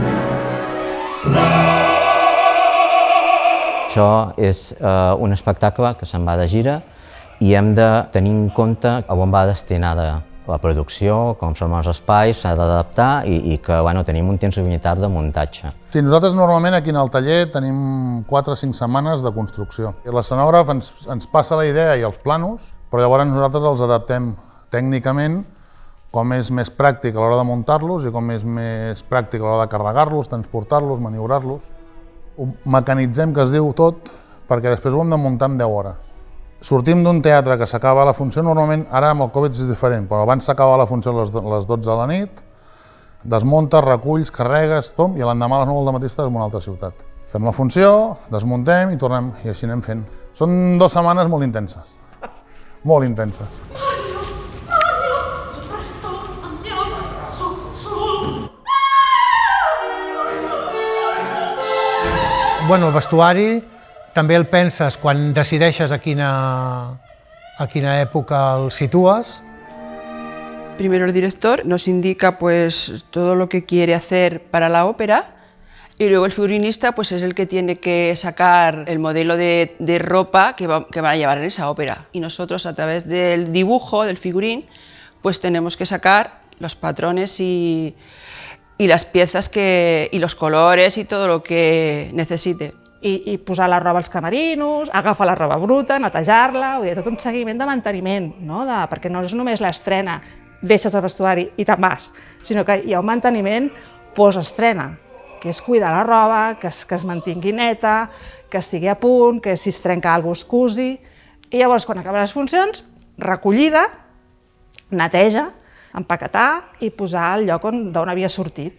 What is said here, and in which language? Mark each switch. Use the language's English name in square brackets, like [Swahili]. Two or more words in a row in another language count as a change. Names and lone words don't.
[Catalan] Això és un espectacle que se'n va de gira i hem de tenir en compte on va destinada la producció, com són els espais, s'ha d'adaptar i que tenim un temps limitat de muntatge. Sí, nosaltres normalment aquí al taller tenim 4 o 5 setmanes de construcció. L'escenògraf ens passa la idea i els planos, però llavors nosaltres els adaptem tècnicament com és més pràctic a l'hora de muntar-los i com és més pràctic a l'hora de carregar-los, transportar-los, maniobrar-los. Ho mecanitzem, que es diu tot, perquè després ho hem de muntar en 10 hores. Sortim d'un teatre que s'acaba la funció, normalment ara amb el Covid és diferent, però abans s'acaba la funció a les 12 de la nit, desmuntes, reculls, carregues, i l'endemà a les 9 del matí estàs en una altra ciutat. Fem la funció, desmuntem i tornem, i així anem fent. Són 2 setmanes molt intenses, molt intenses. Bueno, el vestuari també el penses quan decideixes a quina època el situes. [Spanish] Primero el director nos indica todo lo que quiere hacer para la ópera y luego el figurinista es el que tiene que sacar el modelo de ropa que van a llevar en esa ópera. Y nosotros a través del dibujo, del figurín, tenemos que sacar los patrones y las piezas y los colores y todo lo que necesite. [Catalan] I posar la roba als camerinos, agafar la roba bruta, netejar-la, tot un seguiment de manteniment, perquè no és només l'estrena, deixes el vestuari i te'n vas, sinó que hi ha un manteniment post-estrena, que és cuidar la roba, que es mantingui neta, que estigui a punt, que si es trenca alguna cosa es cusi, i llavors quan acaben les funcions, recollida, neteja, empaquetar i posar al lloc d'on havia sortit.